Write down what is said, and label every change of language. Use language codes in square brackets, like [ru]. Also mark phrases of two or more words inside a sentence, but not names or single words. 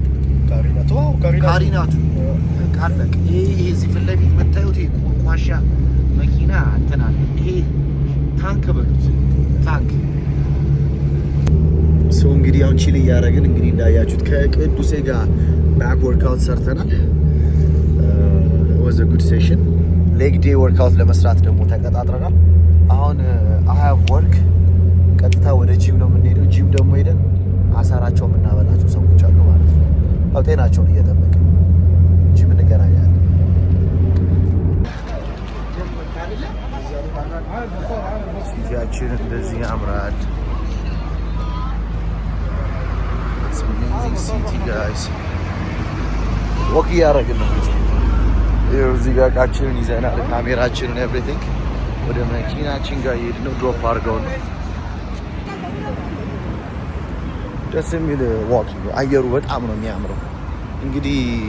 [am] ካሪናቱ ካለቅ ይሄ እዚህ ፊት ለፊት የምታዩት ይሄ ቆሻሻ መኪና እንትና ይሄ ታንክ በሉት ታንክ ሰው እንግዲህ አሁን ቺል እያደረግን እንግዲህ እንዳያችሁት ከቅዱሴ ጋር [en] back workout [am] ሰርተናል። was [en] a good session leg day workout [am] ለመስራት ደግሞ ተቀጣጥረናል። አሁን [en] I have work [am] ቀጥታ ወደ ጂም ነው የምንሄደው። ጂም ደግሞ ሄደን አሳራቸው የምናበላቸው ሰዎች አሉ ማለት ነው። አው ጤናቸውን እየጠበቅን ጂም እንገናኛለን። ሲቲያችን እንደዚህ ያምራል። [en] It's amazing city guys. [am] ወክ እያደረግን ነው። ይኸው እዚህ ጋር እቃችንን ይዘናል፣ ካሜራችንን ኤቭሪቲንግ ወደ መኪናችን ጋር እየሄድን ነው። ድሮፕ አድርገው ነው። ደስ የሚል ዋኪንግ፣ አየሩ በጣም ነው የሚያምረው። እንግዲህ